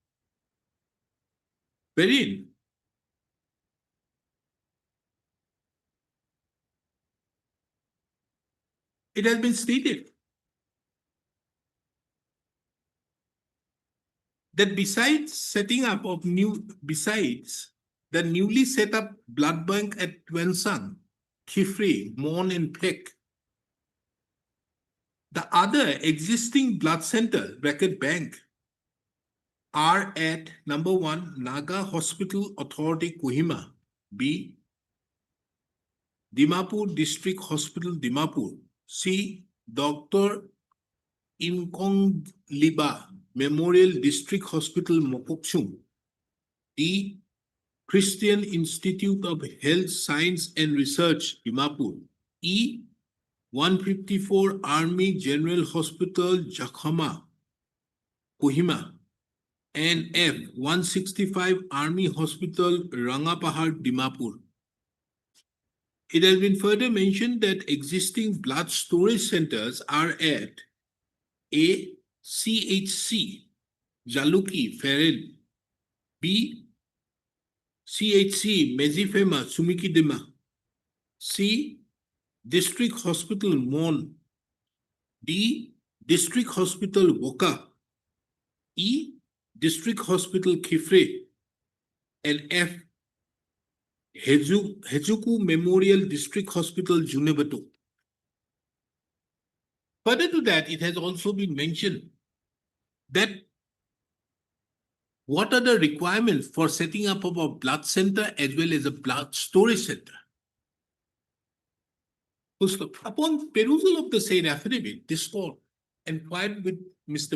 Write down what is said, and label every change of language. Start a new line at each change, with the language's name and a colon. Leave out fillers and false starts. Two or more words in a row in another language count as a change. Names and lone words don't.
English: Wherein it has been stated that besides the newly set up blood bank at Twensang, Khifre, Mon and Pek, the other existing blood center, bracket bank, are at number 1, Naga Hospital Authority, Kohima, B, Dimapur District Hospital, Dimapur, C, Dr. Imkong Liba Memorial District Hospital, Mokokchung, D, Christian Institute of Health Science and Research, Dimapur, E, 154 Army General Hospital, Jakhama, Kohima, and F, 165 Army Hospital, Rangapahar, Dimapur. It has been further mentioned that existing blood storage centers are at A, CHC, Jaluki, Ferel, B, CHC, Mezifema, Sumikidema, C, District Hospital, Mon, D, District Hospital, Woka, E, District Hospital, Khifre, and F, Hejuku Memorial District Hospital, Junebato. Further to that, it has also been mentioned that what are the requirements for setting up of a blood center as well as a blood storage center. Upon perusal of the said affidavit, this court inquired with Mr.